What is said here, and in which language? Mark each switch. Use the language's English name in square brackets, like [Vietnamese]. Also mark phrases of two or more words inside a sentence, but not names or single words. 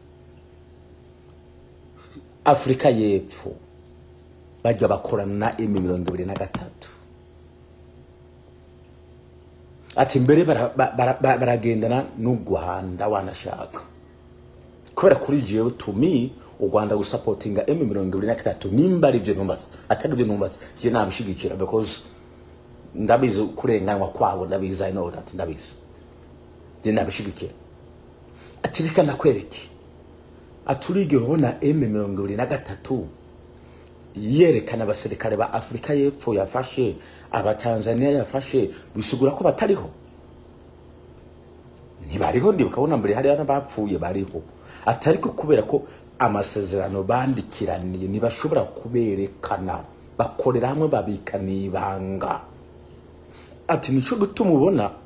[Rundi] Afrika y'Epfo bajya bakorana na M23 ati mbere baragendana n'u Rwanda wanashaka kubera kuri jewe [English] to me [Rundi] u Rwanda gusupportinga M23 nimba ari byo ntumbaza atari byo ntumbaza je nabishigikira because ndabizi kurenganwa kwabo ndabizi [English] I know that [Rundi] ndabizi je nabishigikira ati reka ndakwereke aturige ubona M23 yerekana abasirikare ba Afrika y'Epfo yafashe aba Tanzania yafashe bisigura ko batariho ntibariho ndibukabona mbere hari n'abapfuye bariho atariko kubera ko amasezerano bandikiraniye nibashobora kuberekana bakorera hamwe babikaniye ibanga ati nico gutuma ubona